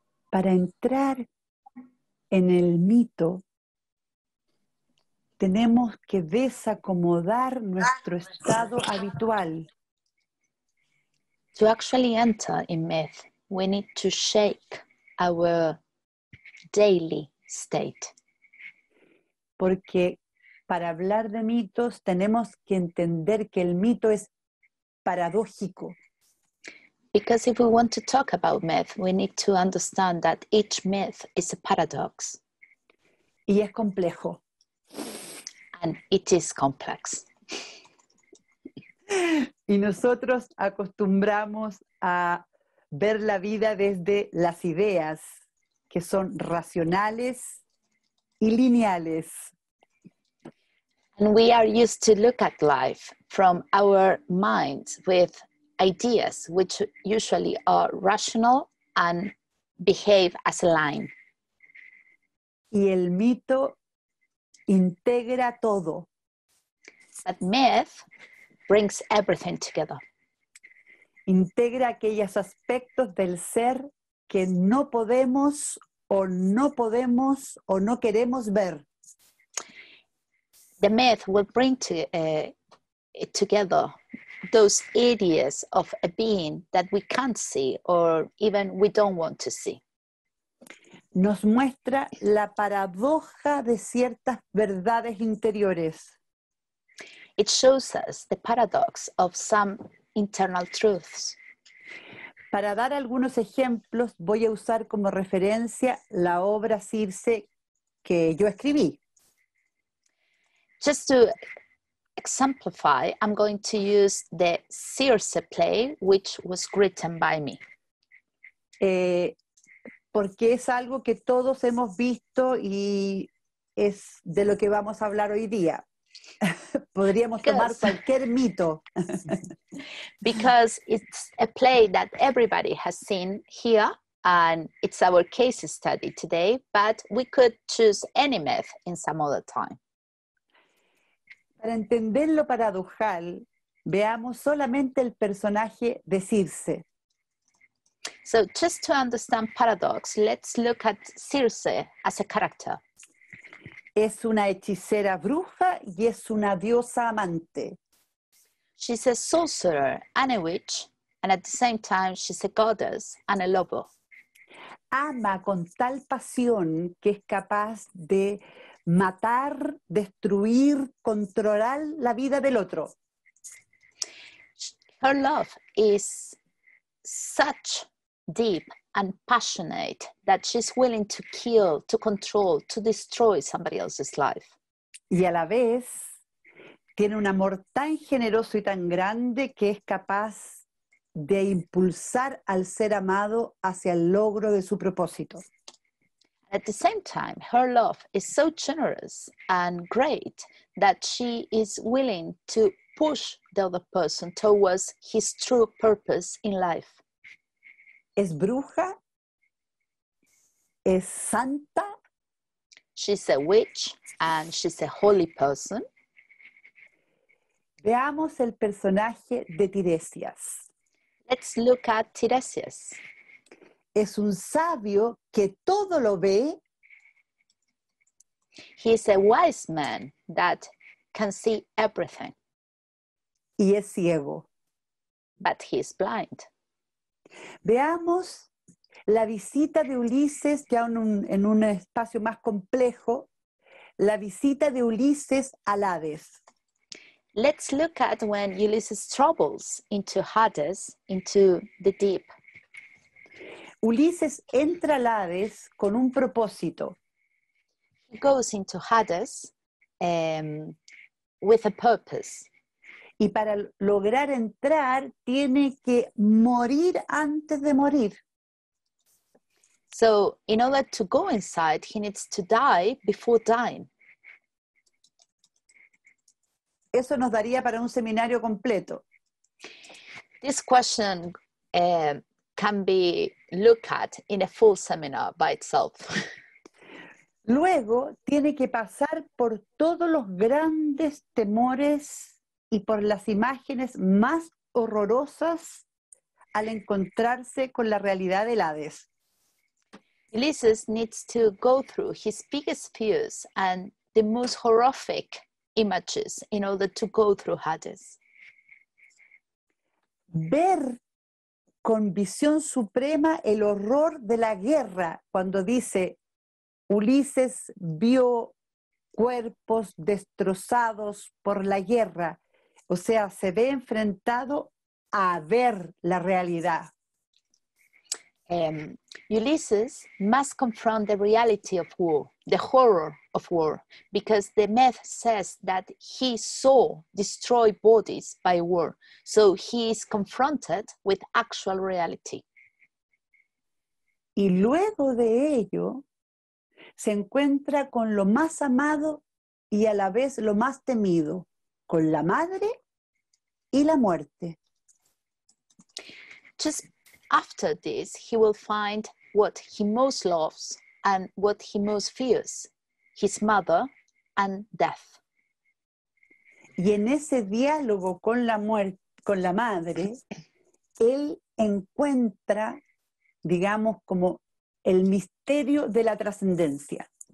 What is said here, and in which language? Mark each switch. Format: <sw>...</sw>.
<es>Para entrar en el mito, tenemos que desacomodar nuestro estado habitual.</es> <en>To actually enter in myth, we need to shake our daily state.</en> <es>Porque para hablar de mitos tenemos que entender que el mito es paradójico.</es> <en>Because if we want to talk about myth, we need to understand that each myth is a paradox.</en> <es>Y es complejo.</es> <en>And it is complex.</en> <es>Y nosotros acostumbramos a ver la vida desde las ideas, que son racionales y lineales.</es> <en>And we are used to look at life from our minds with ideas which usually are rational and behave as a line.</en> <es>Y el mito integra todo.</es> <en>But myth brings everything together.</en> <es>Integra aquellos aspectos del ser que no podemos o no queremos ver.</es> <en>The myth will bring together those ideas of a being that we can't see or even we don't want to see.</en> <es>Nos muestra la paradoja de ciertas verdades interiores.</es> <en>It shows us the paradox of some internal truths.</en> <es>Para dar algunos ejemplos, voy a usar como referencia la obra Circe que yo escribí.</es> <en>Just to exemplify, I'm going to use the Circe play, which was written by me.</en> <es>Porque es algo que todos hemos visto y es de lo que vamos a hablar hoy día. Podríamos tomar cualquier mito.</es> <en>Because it's a play that everybody has seen here, and it's our case study today, but we could choose any myth in some other time.</en> <es>Para entender lo paradojal, veamos solamente el personaje de Circe.</es> <en>So just to understand paradox, let's look at Circe as a character.</en> <es>Es una hechicera bruja y es una diosa amante.</es> <en>She's a sorcerer and a witch, and at the same time, she's a goddess and a lover.</en> <es>Ama con tal pasión que es capaz de matar, destruir, controlar la vida del otro.</es> <en>Her love is such deep and passionate that she's willing to kill, to control, to destroy somebody else's life.</en> <es>Y a la vez tiene un amor tan generoso y tan grande que es capaz de impulsar al ser amado hacia el logro de su propósito.</es> <en>At the same time, her love is so generous and great that she is willing to push the other person towards his true purpose in life.</en> <es>Es bruja, es santa,</es> <en>She's a witch and she's a holy person.</en> <es>Veamos el personaje de Tiresias.</es> <en>Let's look at Tiresias.</en> <es>Es un sabio que todo lo ve</es> <en>He is a wise man that can see everything,</en> <es>y es ciego.</es> <en>but he is blind.</en> <es>Veamos la visita de Ulises, ya en un espacio más complejo, la visita de Ulises al Hades.</es> <en>Let's look at when Ulysses travels into Hades, into the deep.</en> <es>Ulises entra al Hades con un propósito.</es> <en>He goes into Hades with a purpose.</en> <es>Y para lograr entrar tiene que morir antes de morir.</es> <en>So in order to go inside, he needs to die before dying.</en> <es>Eso nos daría para un seminario completo.</es> <en>This question can be looked at in a full seminar by itself.</en> <es>Luego tiene que pasar por todos los grandes temores y por las imágenes más horrorosas al encontrarse con la realidad del Hades.</es> <en>Ulysses needs to go through his biggest fears and the most horrific images in order to go through Hades.</en> <es>Ver con visión suprema el horror de la guerra, cuando dice Ulises vio cuerpos destrozados por la guerra, o sea, se ve enfrentado a ver la realidad.</es> <en>Ulysses must confront the reality of war, the horror of war, because the myth says that he saw destroyed bodies by war. So he is confronted with actual reality.</en> <es>Y luego de ello, se encuentra con lo más amado y a la vez lo más temido, con la madre y la muerte.</es> <en>Just after this, he will find what he most loves and what he most fears, his mother and death.</en> <es>Y en ese diálogo con la muerte, con la madre, él encuentra, digamos, como el misterio de la trascendencia.</es>